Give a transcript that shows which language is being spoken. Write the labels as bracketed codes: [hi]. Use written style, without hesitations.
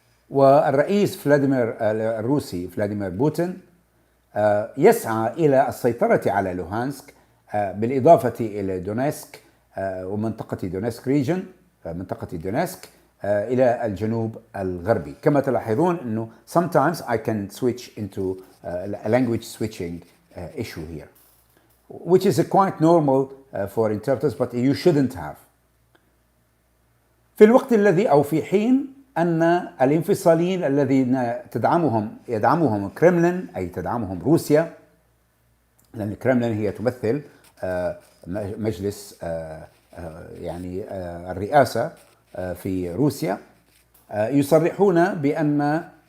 [ar] والرئيس الروسي فلاديمير بوتين يسعى إلى السيطرة على لوهانسك بالإضافة إلى دونيسك ومنطقة دونيسك ريجن منطقة دونيسك إلى الجنوب الغربي. كما تلاحظون أنه [en] sometimes I can switch into a language switching issue here which is quite normal for interpreters but you shouldn't have. [ar] في الوقت الذي أو في حين أن الانفصاليين الذين يدعمهم الكرملين أي تدعمهم روسيا لأن الكرملين هي تمثل مجلس يعني الرئاسة في روسيا يصرحون بأن